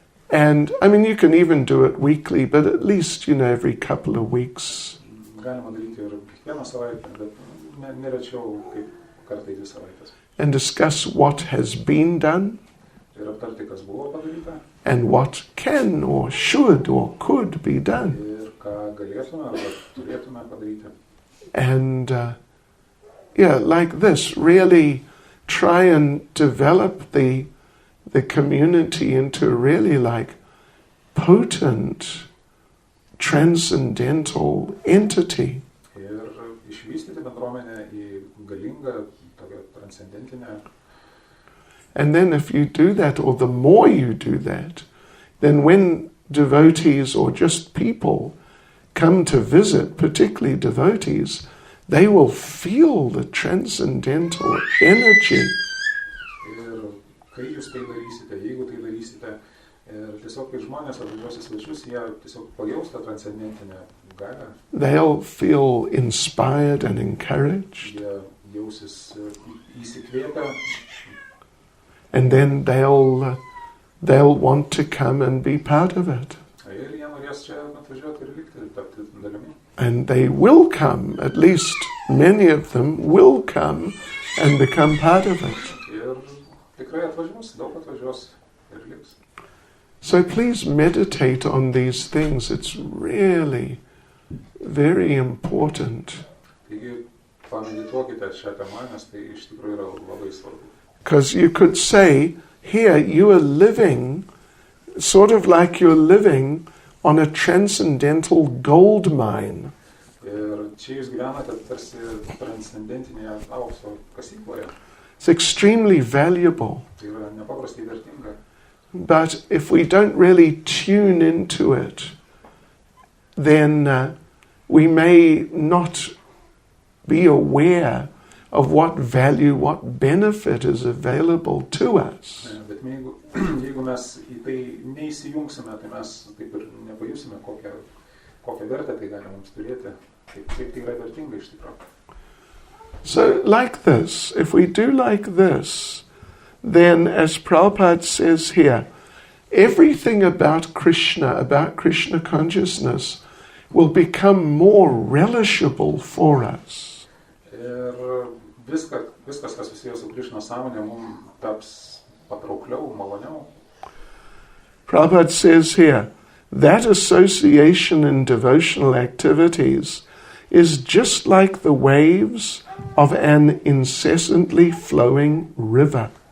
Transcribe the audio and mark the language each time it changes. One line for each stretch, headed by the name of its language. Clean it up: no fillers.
English: And, you can even do it weekly, but at least, every couple of weeks.
Lithuanian: Galima daryti ir kiekvieną savaitę, bet nerečiau kaip kartą į 2 savaitės.
English: And discuss what has been done.
Lithuanian: Ir aptarti, kas buvo padaryta.
English: And what can or should or could be done.
Lithuanian: Ir ką galėtume arba turėtume padaryti.
English: And, like this, really try and develop the community into really like potent, transcendental entity.
Lithuanian: Ir išvystyti bendruomenę į galingą, tokią transcendentinę.
English: And then if you do that, or the more you do that, then when devotees or just people come to visit, particularly devotees, they will feel the transcendental energy.
Lithuanian: Ir kai jūs tai darysite, jeigu tai darysite, ir tiesiog kai žmonės atvažiuos į svečius, jie tiesiog pajaus tą transcendentinę galią.
English: They'll feel inspired and encouraged.
Lithuanian: Jie jausis įsikvėpę.
English: And then they'll want to come and be part of it.
Lithuanian: Ir jie norės čia atvažiuoti ir likti, tapti dalimi.
English: And they will come, at least many of them will come and become part of it.
Lithuanian: Ir tikrai atvažiuos, daug atvažiuos ir liks.
English: So please meditate on these things. It's really very important.
Lithuanian: Taigi pamedituokite šią temą, nes tai iš tikrųjų yra labai svarbu.
English: Because you could say, here you are living, sort of like you're living on a transcendental gold mine.
Lithuanian: Ir čia jūs gyvenate tarsi transcendentinėje aukso kasykloje.
English: It's extremely valuable.
Lithuanian: Tai yra nepaprastai vertinga.
English: But if we don't really tune into it, then we may not be aware of what value, what benefit is available to us.
Lithuanian: Bet jeigu mes į tai neįsijungsime, tai mes taip ir nepajusime, kokią vertę tai gali mums turėti, kaip tai yra vertinga iš tikrųjų.
English: So like this, if we do like this, then as Prabhupada says here, everything about Krishna consciousness will become more relishable for us.
Lithuanian: Ir viskas, kas susijęs su Krishna sąmonė, mums taps patraukliau, maloniau.
English: Prabhupada says here, that association in devotional activities is just like the waves of an incessantly flowing river.